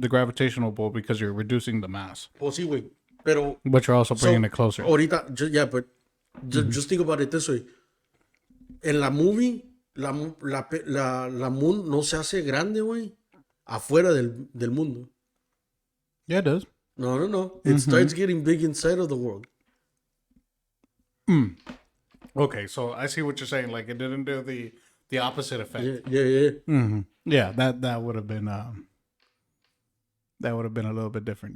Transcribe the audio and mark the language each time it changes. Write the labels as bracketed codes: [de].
[en] the gravitational pull, because you're reducing the mass, [es] Pues sí, güey. Pero, [en] but you're also bringing it closer. ahorita, but just think about it this way. [es] En la movie, la moon no se hace grande, güey, afuera del mundo. [en] Yeah, it does. No. It starts getting big inside of the world. Okay, so I see what you're saying. Like, it didn't do the opposite effect. Yeah. Yeah, that would have been a little bit different.